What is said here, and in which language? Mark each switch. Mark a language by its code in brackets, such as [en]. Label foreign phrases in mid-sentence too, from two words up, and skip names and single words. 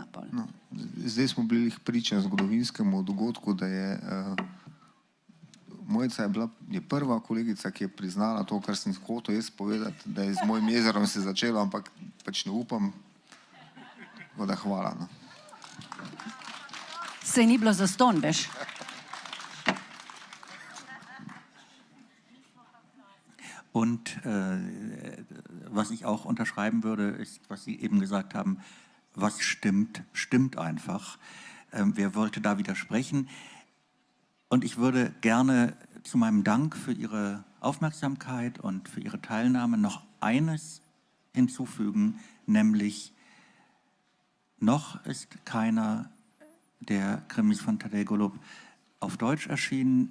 [sl] No, zdaj smo bili priča zgodovinskemu dogodku, da je Mojca je prva kolegica, ki je priznala to, kar sem hotel jaz povedati, da je z mojim jezerom se začelo, ampak pač ne upam. Da hvala. No. Se ni bilo zastonj, veš? [de] Und was ich auch unterschreiben würde, ist, was Sie eben gesagt haben, was stimmt, stimmt einfach. Wer wollte da widersprechen? Und ich würde gerne zu meinem Dank für Ihre Aufmerksamkeit und für Ihre Teilnahme noch eines hinzufügen, nämlich noch ist keiner der Krimis von Tadej Golob auf Deutsch erschienen.